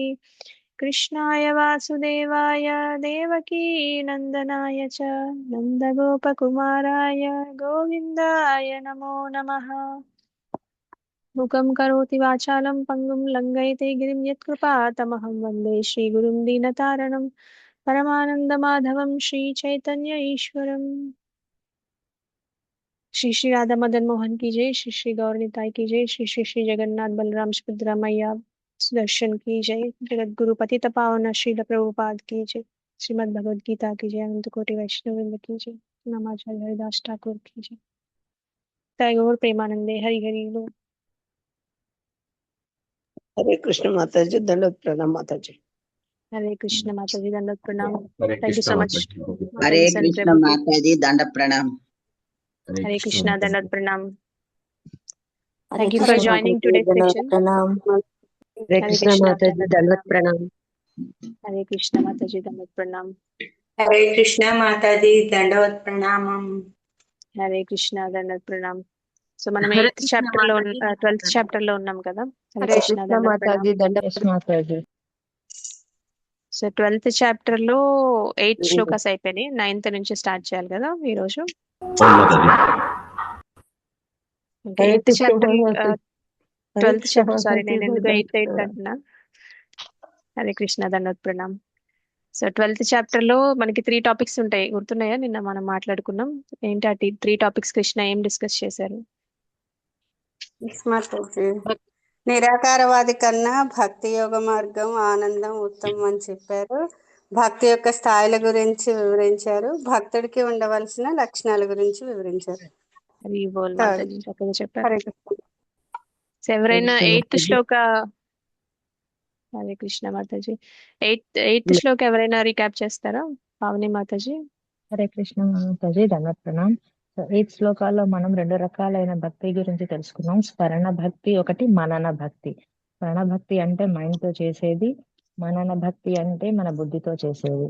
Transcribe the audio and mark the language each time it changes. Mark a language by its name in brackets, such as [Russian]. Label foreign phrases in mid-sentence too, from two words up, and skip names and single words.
[Sanskrit] कृष्णाय वासुदेवाय देवकी नन्दनाय च नन्दगोपकुमाराय गोविन्दाय नमो नमः। मुखं करोति वाचालं पङ्गुं लङ्घयते गिरिं यत्कृपातमहं वन्दे श्रीगुरुं दीनतारणं परमानन्दमाधवं श्रीचैतन्य ईश्वरम्। [Hindi] श्री श्री राधा मदन मोहन की जय। श्री श्री गौर निताई की जय। श्री श्री श्री जगन्नाथ बलराम सुभद्रा मैया सुदर्शन की जय। जगत गुरु पतित पावन श्रील प्रभुपाद की जय। श्रीमद् भगवद गीता की जय। अनंत कोटि वैष्णव वृंद की जय। नमाचार्य हरिदास ठाकुर की जय। टैगोर प्रेमानंदे हरि हरि बोल। हरे कृष्ण माता जी, दंडवत प्रणाम माता जी। हरे कृष्ण माता जी दंडवत प्रणाम। हरे [English] thank you [Hindi] कृष्ण सो माता मच जी। माता हरे जी सन कृष्ण प्रभु जी। माता जी, दंड प्रणाम। हरे कृष्णा माता दंडवत जी। प्रणाम। हरे [English] thank you for [Hindi] कृष्ण माता ज्वाइनिंग जी, टुडे दंडवत सेशन। प्रणाम। हरे हरे कृष्ण कृष्णा माता जी, दंडवत दंडवत प्रणाम। प्रणाम। हरे कृष्णा माता जी दंडवत प्रणाम। हरे कृष्ण माताजी दंडवत प्रणामम। हरे कृष्ण दंडवत प्रणाम. [Telugu] సో మనం [Hindi] हरे 8th कृष्ण [Telugu] చాప్టర్ లో [Hindi] माता जी, दंडवत 12th प्रणाम। [Telugu] చాప్టర్ లో ఉన్నాం కదా. హరే [Hindi] हरे [Telugu] కృష్ణ [Hindi] कृष्ण [Telugu] దండవత్ [Hindi] माता [Telugu] ప్రణామ్. [Hindi] जी, दंडवत माता जी। [Telugu] సో 12th చాప్టర్ లో 8 శ్లోకాస్ అయిపోయినాయి. 9th నుంచి స్టార్ట్ చేయాలి కదా ఈ రోజు. అవును మాతాజీ. [Hindi] हरे 8th कृष्ण [Telugu] చాప్టర్ [Hindi] माता जी, हरे 12th कृष्ण [Telugu] చాప్టర్ [Hindi] माता [Telugu] సారీ [Hindi] जी, [Telugu] నేను ఎందుకు [Hindi] दंडवत 8 प्रणाम। [Telugu] అంటున్నా. [Hindi] हरे कृष्ण दंडवत प्रणाम. [Telugu] సో 12th చాప్టర్ లో మనకి 3 టాపిక్స్ ఉంటాయి. గుర్తున్నాయా? నిన్న మనం మాట్లాడుకున్నాం. ఏంటి ఆ 3 టాపిక్స్ కృష్ణ ఏం డిస్కస్ చేశారు? మాతాజీ నిరాకారవాది కన్నా భక్తి యోగ మార్గం ఆనందం ఉత్తమం అని చెప్పారు. భక్తి యొక్క స్థాయిల గురించి వివరించారు. భక్తుడికి ఉండవలసిన లక్షణాల గురించి వివరించారు. హరి బోల్ థర్డ్ మాతాజీ చక్కగా చెప్పారు. హరే కృష్ణ. సో ఎవరైనా [Hindi] हरे कृष्ण 8th माता जी। [Telugu] శ్లోక [Hindi] हरे कृष्ण माताजी. [Telugu] ఎయిత్ శ్లోక్ ఎవరైనా రీక్యాప్ చేస్తారా? పావని మాతాజీ. [Hindi] हरे कृष्ण माताजी, दंडवत प्रणाम. [Telugu] సో 8 శ్లోకాల్లో మనం 2 రకాలైన భక్తి గురించి తెలుసుకున్నాం. స్మరణ భక్తి ఒకటి, మనన భక్తి. స్మరణ భక్తి అంటే మైండ్ తో చేసేది, మనన భక్తి అంటే మన బుద్ధితో చేసేది.